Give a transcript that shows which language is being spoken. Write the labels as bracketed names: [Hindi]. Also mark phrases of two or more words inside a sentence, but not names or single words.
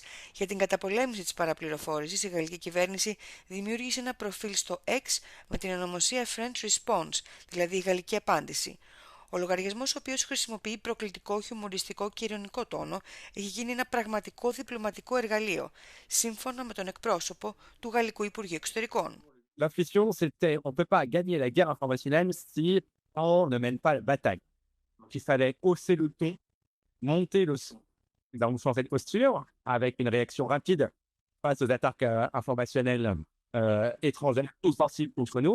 [Greek] Για την καταπολέμηση της παραπληροφόρησης, η γαλλική κυβέρνηση δημιούργησε ένα προφίλ στο X με την ονομασία French Response, δηλαδή η γαλλική απάντηση. Ο λογαριασμός, ο οποίος χρησιμοποιεί προκλητικό, χιουμοριστικό και ειρωνικό τόνο, έχει γίνει ένα πραγματικό διπλωματικό εργαλείο, σύμφωνα με τον εκπρόσωπο του Γαλλικού Υπουργείου Εξωτερικών. [French] L'intuition, c'était on ne peut pas gagner la guerre informationnelle si on ne mène pas la bataille. Donc, il fallait hausser le ton, monter le son. Nous avons changé de posture avec une réaction rapide face aux attaques informationnelles étrangères, offensives contre nous.